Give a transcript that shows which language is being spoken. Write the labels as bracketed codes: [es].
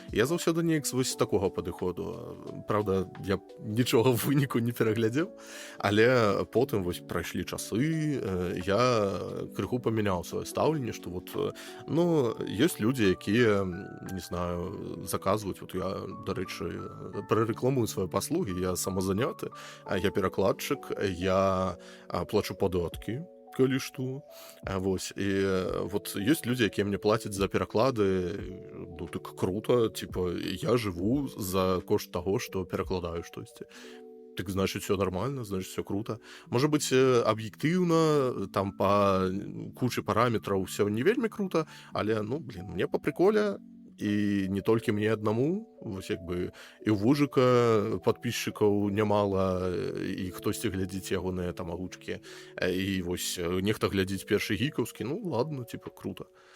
[be] Я заўсёды неяк вось з такога падыходу. Праўда, я нічога ў выніку не пераглядзеў, але потым вось прайшлі часы, я крыху памяняў сваё стаўленне, што вот, ну, ёсць людзі, якія, не знаю, заказваюць, вот я, дарэчы, прарэкламую свае паслугі, я самазаняты, я перакладчык, я плачу падаткі, калі што. Вось, і вот ёсць людзі, якія мне плацяць за пераклады, ну, [ru] так круто, типа, [be] я жыву за кошт таго, што перакладаю штосьці. [ru] Так, значит, все нормально, значит, все круто. Может быть, объективно, там по куче параметров все [be] не вельмі круто, але, ну, блин, [ru] мне по приколе, [be] і не толькі мне аднаму, вось як бы і ў Вужыка падпісчыкаў нямала, і хтосьці глядзіць ягоныя там агучкі, і вось нехта глядзіць першы гікаўскі, ну ладно, типа, круто.